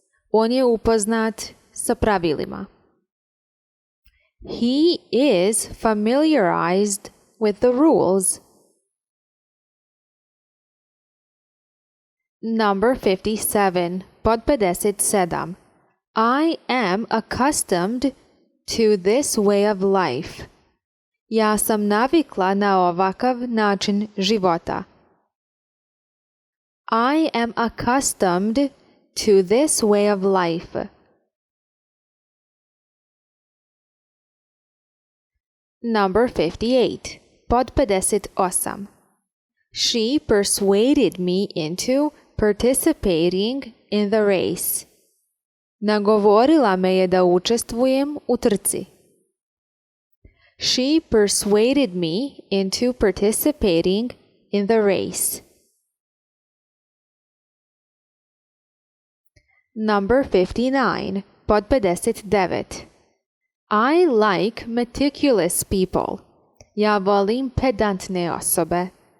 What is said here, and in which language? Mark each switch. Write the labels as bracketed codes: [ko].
[bs] On je upoznat sa pravilima. [en] He is familiarized with the rules. Number 57. Pod 57. I am accustomed to this way of life. [bs] Ja sam navikla na ovakav način života. [en] I am accustomed to this way of life. Number 58. Pod 58. She persuaded me into participating in the race. [bs] Nagovorila me je da učestvujem u trci. [en] She persuaded me into participating in the race. Number 59. Pod 59. I like meticulous people. [bs] Ja volim pedantne osobe.